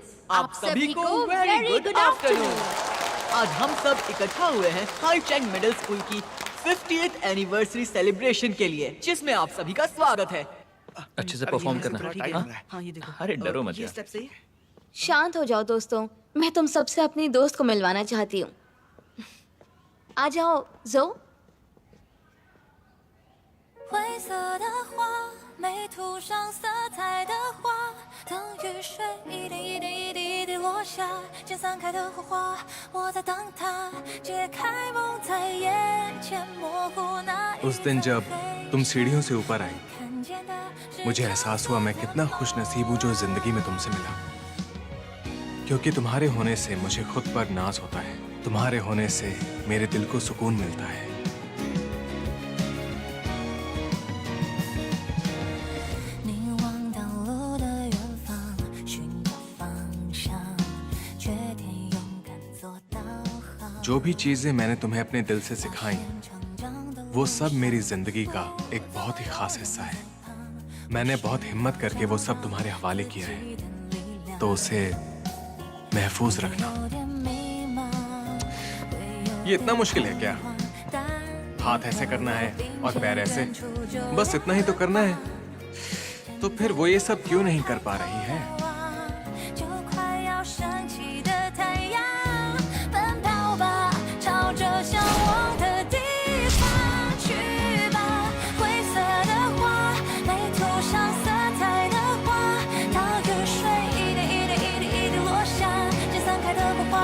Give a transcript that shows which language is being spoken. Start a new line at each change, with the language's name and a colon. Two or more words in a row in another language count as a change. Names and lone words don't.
Hindi: आप सभी को
English: very good afternoon.
Hindi: आज हम सब इकट्ठा हुए हैं हाई चैंग मिडिल स्कूल की 50th
English: anniversary celebration
Hindi: के लिए, जिसमें आप सभी का स्वागत है। अच्छे से परफॉर्म करना। ठीक है? हाँ? हाँ, ये देखो। अरे डरो मत ये यार। स्टेप सही है? शांत हो जाओ दोस्तों, मैं तुम सबसे अपनी दोस्त को मिलवाना चाहती हूँ। आ जाओ जो।
Chinese: 灰色的花，没涂上色彩的花，等雨水一点一点一滴一滴落下，渐散开的火花，我在等它解开梦在眼前模糊那一
Hindi: उस दिन जब तुम सीढ़ियों से ऊपर आई,
Chinese: 看见的是
Hindi: मुझे एहसास हुआ मैं कितना खुश नसीब हूँ जो जिंदगी में तुमसे मिला। क्योंकि तुम्हारे होने से मुझे खुद पर नाज होता है, तुम्हारे होने से मेरे दिल को सुकून मिलता है।
Chinese: 你望到路的远方，寻找方向，决定勇敢做导航。
Hindi: जो भी चीजें मैंने तुम्हें अपने दिल से सिखाई, वो सब मेरी जिंदगी का एक बहुत ही खास हिस्सा है। मैंने बहुत हिम्मत करके वो सब तुम्हारे हवाले किया है, तो उसे महफूज रखना। ये इतना मुश्किल है क्या? हाथ ऐसे करना है और पैर ऐसे, बस इतना ही तो करना है। तो फिर वो ये सब क्यों नहीं कर पा रही है?
Chinese: 就快要升起的太阳，奔跑吧，朝着向往的地方去吧。灰色的花，没涂上色彩的花，当雨水一点一点一滴一滴落下，渐散开的火花，